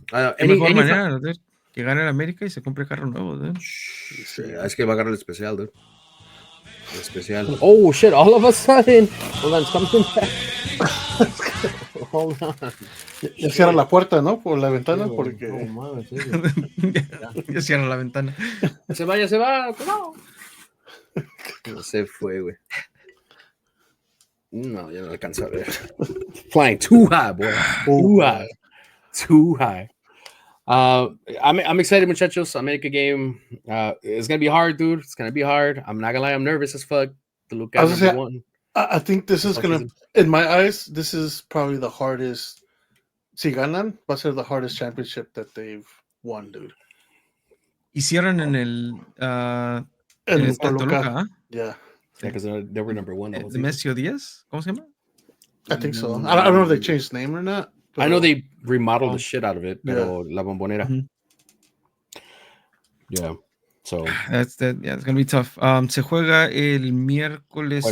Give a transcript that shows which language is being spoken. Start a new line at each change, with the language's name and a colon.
Spanish: Qué mejor manera, dude, que gane el América y se compre carro nuevo, dude. Sí, es que va a ganar el especial, dude. El especial.
English: Oh shit! All of a sudden, hold on, it's coming back. Hold on.
Spanish: Ya cierra la puerta, ¿no? Por la ventana, Sí, porque. no mames, sí, Ya cierra la ventana. se va, no. No se fue, güey. No, ya no alcanzo a ver.
English: Flying too high, boy. Too high. Too high. I'm excited, muchachos. America game. It's gonna be hard, dude. It's gonna be hard. I'm not gonna lie, I'm nervous as fuck to look at number one. I think this is gonna, in my eyes, this is probably the hardest.
Spanish: Si ganan, va a ser
English: the hardest championship that they've won, dude.
Spanish: Hicieron en el Toluca, ¿ah?
English: Yeah. Yeah, because they were number one.
Spanish: De Mesio 10, ¿cómo se llama?
English: I think so. I don't know if they changed the name or not. I know they remodeled the shit out of it, pero La Bombonera. Mhm. Yeah. So It's gonna be tough.
Spanish: Se juega el miércoles y